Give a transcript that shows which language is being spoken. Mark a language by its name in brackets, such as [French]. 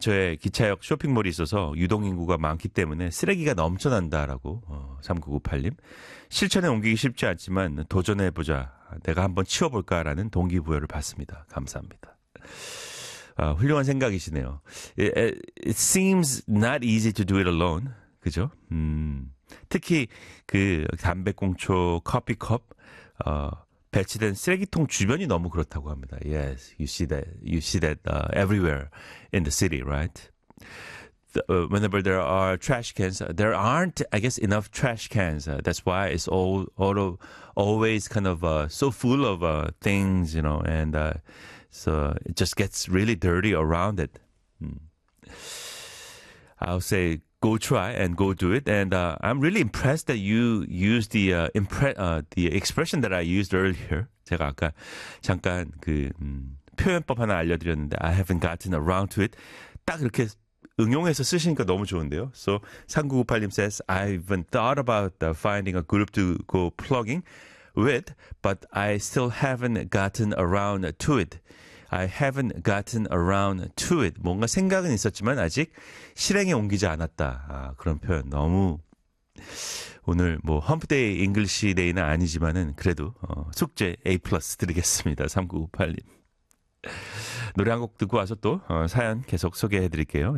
[Korean] 저의 기차역 쇼핑몰이 있어서 유동인구가 많기 때문에 쓰레기가 넘쳐난다라고 3998님. 실천에 옮기기 쉽지 않지만 도전해보자. 내가 한번 치워볼까라는 동기부여를 받습니다. 감사합니다. 훌륭한 생각이시네요. [English] It seems not easy to do it alone. [Korean] 그죠? 특히 그 담배꽁초, 커피컵, 배치된 쓰레기통 주변이 너무 그렇다고 합니다. [English] Yes, you see that everywhere in the city, right? Whenever there are trash cans, there aren't, I guess, enough trash cans. That's why it's always kind of so full of things, you know, and so it just gets really dirty around it. I'll say go try and go do it. And I'm really impressed that you use the expression that I used earlier. [Korean] 제가 아까 잠깐 그 표현법 하나 알려드렸는데, [English] I haven't gotten around to it. [Korean] 딱 이렇게 응용해서 쓰시니까 너무 좋은데요. [English] So 3998님 says, I haven't thought about finding a group to go plugging with, but I still haven't gotten around to it. I haven't gotten around to it. [Korean] 뭔가 생각은 있었지만 아직 실행에 옮기지 않았다. 아, 그런 표현 너무 오늘 뭐 험프데이 잉글리시 데이는 아니지만은 그래도 숙제 A+ 드리겠습니다. 3998님. 노래 한곡 듣고 와서 또 사연 계속 소개해 드릴게요.